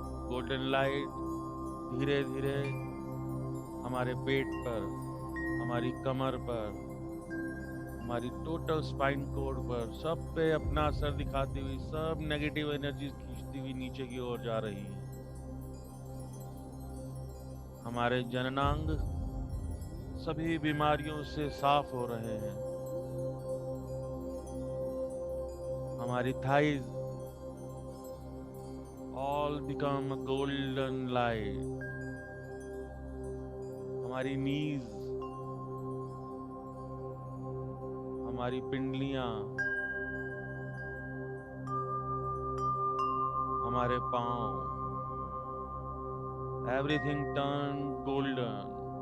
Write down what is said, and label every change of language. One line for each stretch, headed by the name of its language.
Hindi: Golden light धीरे धीरे हमारे पेट पर, हमारी कमर पर, हमारी टोटल स्पाइन कोड पर, सब पे अपना असर दिखाती हुई सब नेगेटिव एनर्जी खींचती हुई नीचे की ओर जा रही है। हमारे जननांग सभी बीमारियों से साफ हो रहे हैं। हमारी thighs
English: all become a golden light.
Hindi: हमारी नीज, हमारी पिंडलियां, हमारे पांव,
English: Everything turn golden.